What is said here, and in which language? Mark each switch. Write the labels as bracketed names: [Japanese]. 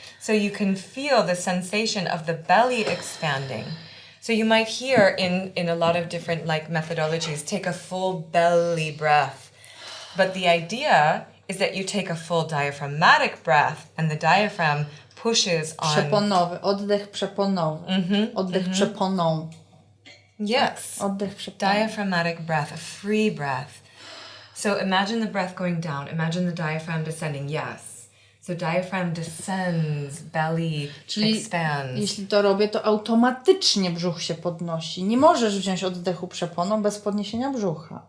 [English] So you can feel the sensation of the belly expanding. So you might hear in a lot of different like methodologies, take a full belly breath. But the idea is that you take a full diaphragmatic breath and the diaphragm pushes on... [Polish] Przeponowy, oddech przeponowy. Oddech przeponą. [English] Yes. [Polish] Oddech przeponą. [English] Diaphragmatic breath, a free breath. So imagine the breath going down. Imagine the diaphragm descending. Yes. So diaphragm descends, belly expands. [Polish] Jeśli to robię, to automatycznie brzuch się podnosi. Nie możesz wziąć oddechu przeponą bez podniesienia brzucha.